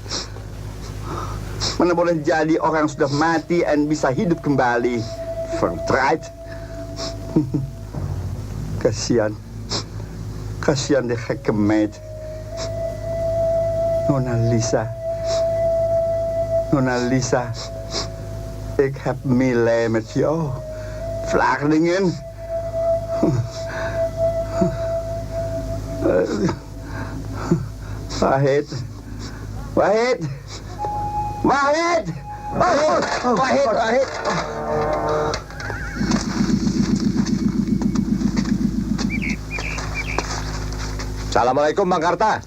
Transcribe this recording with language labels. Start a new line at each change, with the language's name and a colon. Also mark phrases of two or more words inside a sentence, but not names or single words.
Indonesian: Mana boleh jadi orang sudah mati dan bisa hidup kembali.
Dutch: Verdraaid. Kasihan. Kasihan de gekke meid. Nona Lisa. Nona Lisa. Ik heb meelij met jou. Flardengen. Wahid. Wahid. Wahid. Wahid. Wahid.
Indonesian: Assalamualaikum Bang Karta.